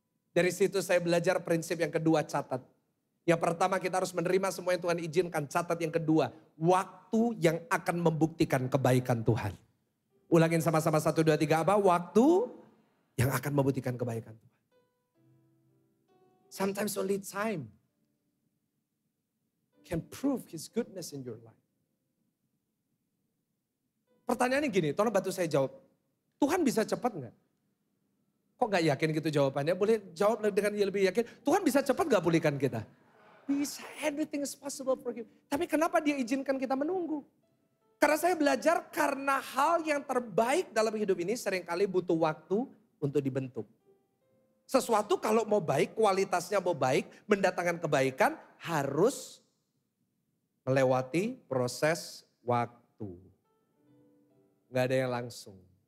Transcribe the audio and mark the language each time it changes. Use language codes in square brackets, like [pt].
[id] Dari situ saya belajar prinsip yang kedua, catat. Yang pertama kita harus menerima semua yang Tuhan izinkan. Catat yang kedua, waktu yang akan membuktikan kebaikan Tuhan. Ulangin sama-sama 1, 2, 3 apa? Waktu yang akan membuktikan kebaikan Tuhan. [en] Sometimes only time can prove His goodness in your life. [id] Pertanyaannya gini, tolong bantu saya jawab. Tuhan bisa cepat nggak? Kok nggak yakin gitu jawabannya? Boleh jawab dengan lebih yakin. Tuhan bisa cepat nggak pulihkan kita? Bisa, [en] everything is possible for Him. [id] Tapi kenapa Dia izinkan kita menunggu? Karena saya belajar karena hal yang terbaik dalam hidup ini seringkali butuh waktu untuk dibentuk. Sesuatu kalau mau baik, kualitasnya mau baik, mendatangkan kebaikan harus melewati proses waktu. Gak ada yang langsung.